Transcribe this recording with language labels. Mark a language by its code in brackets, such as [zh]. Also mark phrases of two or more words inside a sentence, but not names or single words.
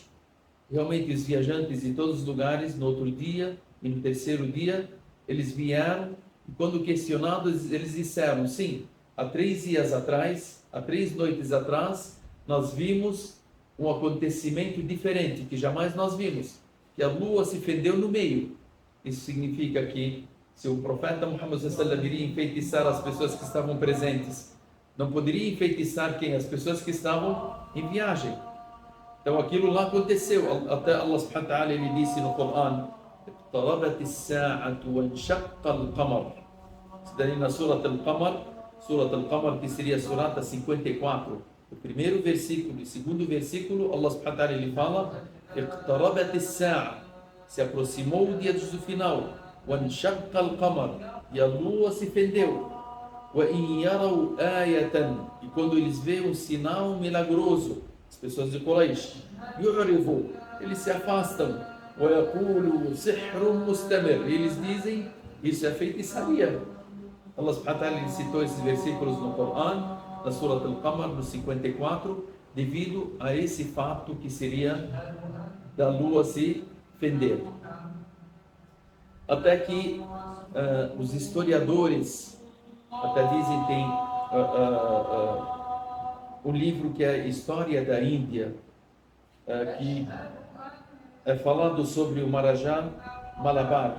[pt] Realmente os viajantes de todos os lugares, no outro dia e no terceiro dia, eles vieram e quando questionados, eles disseram: sim, há 3 dias atrás, há 3 noites atrás, nós vimos um acontecimento diferente, que jamais nós vimos, que a lua se fendeu no meio. Isso significa que se o profeta Muhammad iria enfeitiçar as pessoas que estavam presentes, não poderia enfeitiçar quem? As pessoas que estavam em viagem. Então aquilo lá aconteceu. Até [ar] الله سبحانه وتعالى, [pt] ele disse no Corão: [ar] اقتربت الساعة وانشق القمر. [pt] Isso daí na Surat Al-Qamar, que seria a Surata 54, o primeiro versículo e o segundo versículo, [ar] الله سبحانه وتعالى, [pt] ele fala: [ar] اقتربت الساعة, [pt] se aproximou o dia do final, [ar] وانشق القمر, [pt] e a lua se fendeu, [ar] وإن يروا آية, [pt] e quando eles veem um sinal milagroso, as pessoas de Quraysh, يعرضوا, eles se afastam, [ar] ويقولوا سحر مستمر, [pt] eles dizem: isso é feitiçaria. [ar] الله سبحانه وتعالى [pt] citou esses versículos no Corão, na Surat Al-Qamar, no 54, devido a esse fato que seria da lua se fender. Até que os historiadores até dizem, tem um livro que é a História da Índia, que é falado sobre o Marajá Malabar.